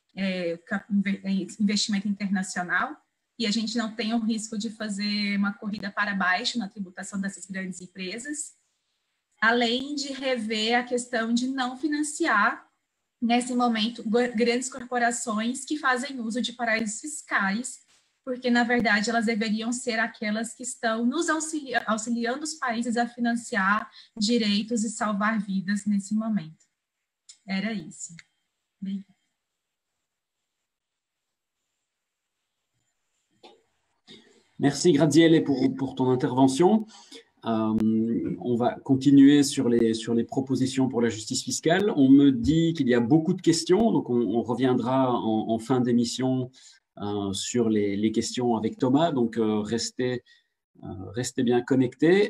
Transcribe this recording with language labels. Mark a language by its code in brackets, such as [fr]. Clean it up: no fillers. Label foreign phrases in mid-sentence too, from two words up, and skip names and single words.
[pt] investimento internacional, e a gente não tenha o risco de fazer uma corrida para baixo na tributação dessas grandes empresas, além de rever a questão de não financiar, nesse momento, grandes corporações que fazem uso de paraísos fiscais, porque, na verdade, elas deveriam ser aquelas que estão nos auxiliando os países a financiar direitos e salvar vidas nesse momento. Era isso. Bem... [fr] Merci Graziele pour ton intervention. On va continuer sur les propositions pour la justice fiscale. On me dit qu'il y a beaucoup de questions, donc on reviendra en fin d'émission sur les questions avec Thomas, donc restez bien connectés.